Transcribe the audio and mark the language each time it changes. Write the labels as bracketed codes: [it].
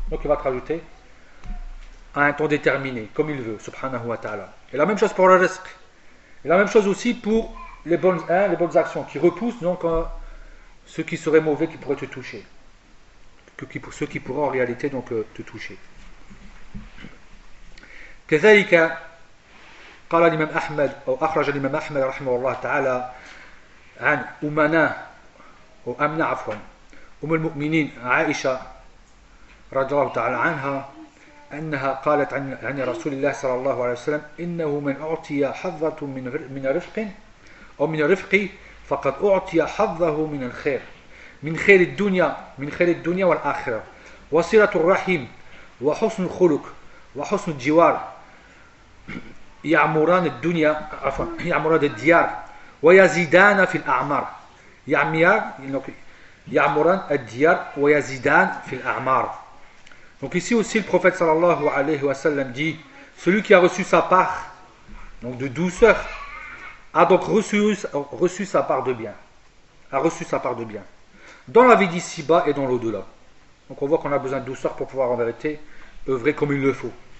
[fr] Donc il va te rajouter à un temps déterminé, comme il veut, subhanahu wa ta'ala. Et la même chose pour le rizq. Et la même chose aussi pour les bonnes actions, qui repoussent donc ceux qui seraient mauvais, qui pourraient te toucher. Ceux qui pourraient en réalité donc te toucher. [ar] Kazalika, qala l'imam Ahmed, ou akhraja l'imam Ahmed, rahmahu Allah ta'ala, عن أمنا أو أمنا عفوا أم المؤمنين عائشة رضي الله تعالى عنها أنها قالت عن رسول الله صلى الله عليه وسلم إنه من أعطي حظة من رفق أو من رفقي فقد أعطي حظه من الخير من خير الدنيا من خير الدنيا والآخرة وصلة الرحيم وحسن الخلق وحسن الجوار يعمران الدنيا عفوا يعمران الديار ويزيدان في الأعمار يعمران الديار ويزيدان في الأعمار. [fr] Donc ici aussi le prophète sallallahu alayhi wa sallam dit, celui qui a reçu sa part donc de douceur a donc reçu sa part de bien, a reçu sa part de bien dans la vie d'ici-bas et dans l'au-delà. Donc on voit qu'on a besoin de douceur pour pouvoir en vérité œuvrer comme il le faut.